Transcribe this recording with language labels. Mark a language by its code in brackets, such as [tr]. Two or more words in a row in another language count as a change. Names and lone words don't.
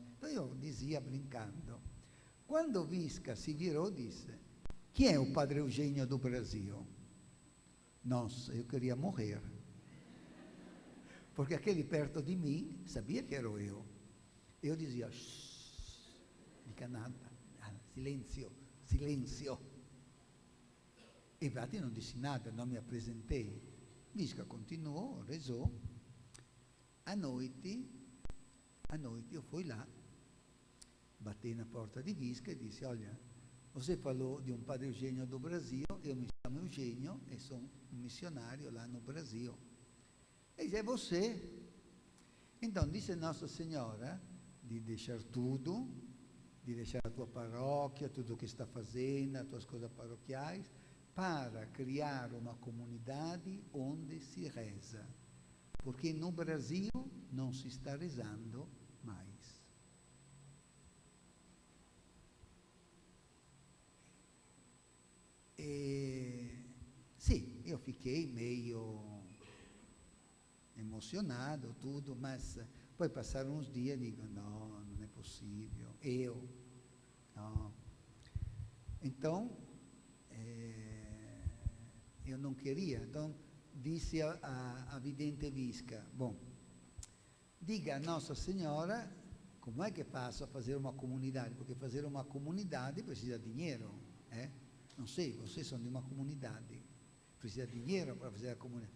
[pt] Então eu dizia brincando. Quando Visca se virou, disse, quem é o Padre Eugênio do Brasil? Nossa, eu queria morrer. Porque aquele perto de mim sabia que era eu. Eu dizia, shh, dica nada, silêncio, silêncio. [it] E infatti non dissi nada, non mi apresentei. [pt] Visca continuou, rezou. À noite eu fui lá, bati na porta di Visca e disse, olha, você falou de um Padre Eugênio do Brasil, eu me chamo Eugênio e sou um missionário lá no Brasil. E disse, é você? Então disse Nossa Senhora de deixar tudo, de deixar a tua paróquia, tudo o que está fazendo, as tuas coisas paroquiais, para criar uma comunidade onde se reza. Porque no Brasil não se está rezando mais. [it] Sì, io [pt] fiquei meio emocionado, tudo, mas poi passaram uns dias e digo, não, não é possível, não. Então, eu não queria, então disse a vidente Visca, bom, diga a Nossa Senhora como é que faço a fazer uma comunidade, porque fazer uma comunidade precisa de dinheiro, não sei, vocês são de uma comunidade, precisa de dinheiro para fazer a comunidade.